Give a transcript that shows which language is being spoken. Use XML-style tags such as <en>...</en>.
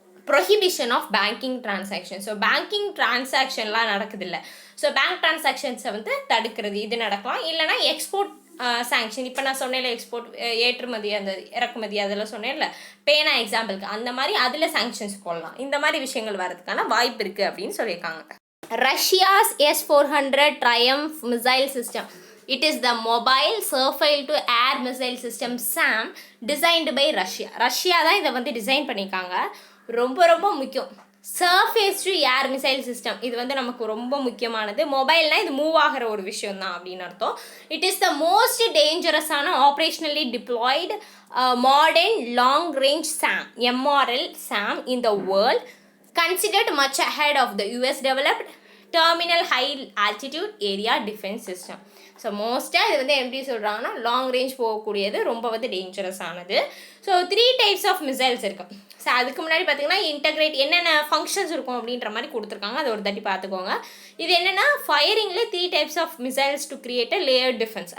<en>Prohibition of banking transaction.</en> <ta>So banking டிரான்சாக்ஷன்லாம் நடக்குதில்ல, so bank டிரான்சாக்ஷன்ஸை வந்து தடுக்கிறது இது நடக்கலாம். இல்லைனா எக்ஸ்போர்ட் சாங்ஷன், இப்போ நான் சொன்னேன்ல எக்ஸ்போர்ட் ஏற்றுமதி அந்த இறக்குமதி அதெல்லாம் சொன்னேன்ல பேனா எக்ஸாம்பிளுக்கு, அந்த மாதிரி அதில் சாங்ஷன்ஸ் போடலாம். இந்த மாதிரி விஷயங்கள் வரதுக்கான வாய்ப்பு இருக்குது அப்படின்னு சொல்லியிருக்காங்க.</ta> <en>Russia's S-400 Triumph missile system. It is the mobile surface to air missile system SAM designed by Russia.</en> <ta>Russia தான் இதை வந்து டிசைன் பண்ணியிருக்காங்க. ரொம்ப ரொம்ப முக்கியம். Surface to air missile system, இது வந்து நமக்கு ரொம்ப முக்கியமானது. மொபைல்னால் இது மூவ் ஆகிற ஒரு விஷயம் தான் அப்படின்னு அர்த்தம்.</ta> <en>It is the most டேஞ்சரஸான operationally deployed modern long range SAM MRL SAM in the world, considered much ahead of the US developed terminal high altitude area defense system.</en> <ta>So மோஸ்ட்டாக இது வந்து எப்படி சொல்கிறாங்கன்னா லாங் ரேஞ்ச் போகக்கூடியது, ரொம்ப வந்து dangerous ஆனது. So</ta> <en>3 types of missiles</en> <ta>இருக்குது. ஸோ அதுக்கு முன்னாடி பார்த்தீங்கன்னா இன்டகிரேட் என்னென்ன ஃபங்க்ஷன்ஸ் இருக்கும் அப்படின்ற மாதிரி கொடுத்துருக்காங்க, அதை ஒரு தட்டி பார்த்துக்கோங்க. இது என்னென்னா ஃபயரிங்கில்</ta> <en>3 types of missiles to create a layer defence.</en>